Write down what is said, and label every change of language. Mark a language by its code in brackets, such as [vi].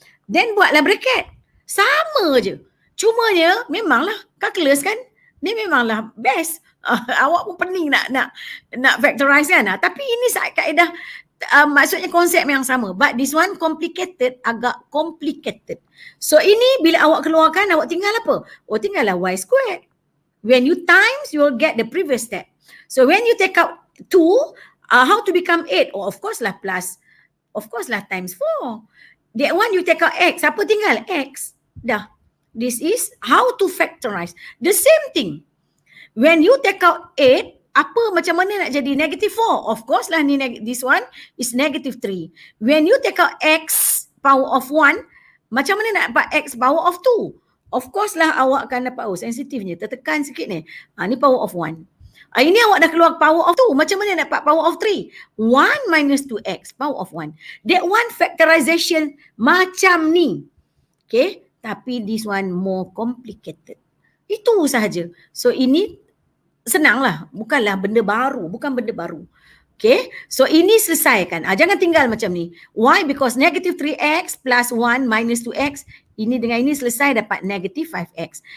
[ms] Then buatlah bracket. Sama je. Cumanya memanglah calculus kan? Ni memanglah best. Awak pun pening nak factorize kan? Tapi ini kaedah maksudnya konsep yang sama. [en] But this one complicated, agak complicated. [ms] So ini bila awak keluarkan, awak tinggal apa? Tinggallah y squared. [en] When you times, you will get the previous step. So when you take out 2, how to become 8? Of course lah plus. Of course lah times 4. That one you take out x. [ms] Apa tinggal? [en] X. Dah. This is how to factorize. The same thing. When you take out 8, [ms] macam mana nak jadi -4? [en] Of course lah this one is -3. When you take out x power of 1, macam mana nak dapat x power of 2? [ms] Of course lah awak akan dapat, sensitifnya, tertekan sikit ni. Ni power of 1. Ini awak dah keluar power of 2. Macam mana nak dapat power of 3? [en] 1 minus 2x power of 1. That one factorization [ms] macam ni. [en] Okay, tapi this one more complicated. [ms] Itu sahaja. So ini senanglah, bukanlah benda baru, bukan benda baru. Okay, so ini selesaikan. Jangan tinggal macam ni. [en] Why? Because -3x plus 1 minus 2x, [ms] ini dengan ini selesai dapat -5x.